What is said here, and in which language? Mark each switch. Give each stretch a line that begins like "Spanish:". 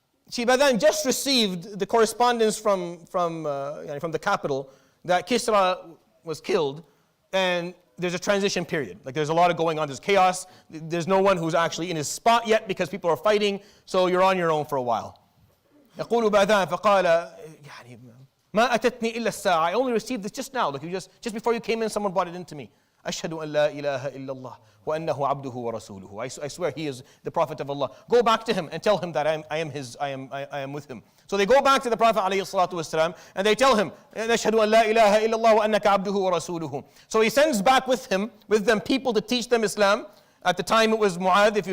English: Badan just received the correspondence from the capital that Kisra was killed, and there's a transition period. There's a lot of going on. There's chaos. There's no one who's actually in his spot yet because people are fighting. So you're on your own for a while.
Arabic: يقول بادان فقال ما أتتني إلا الساعة.
English: I only received this just now. Just before you came in, someone brought it into me.
Arabic: أشهد أن لا إله إلا الله وأنه عبده ورسوله.
English: I swear he is the Prophet of Allah. Go back to him and tell him that I am with him. So they go back to the Prophet ﷺ and they tell him
Arabic: نشهد أن لا إله إلا الله وأنك عبده ورسوله.
English: So he sends back with them people to teach them Islam. At the time it was Mu'adh.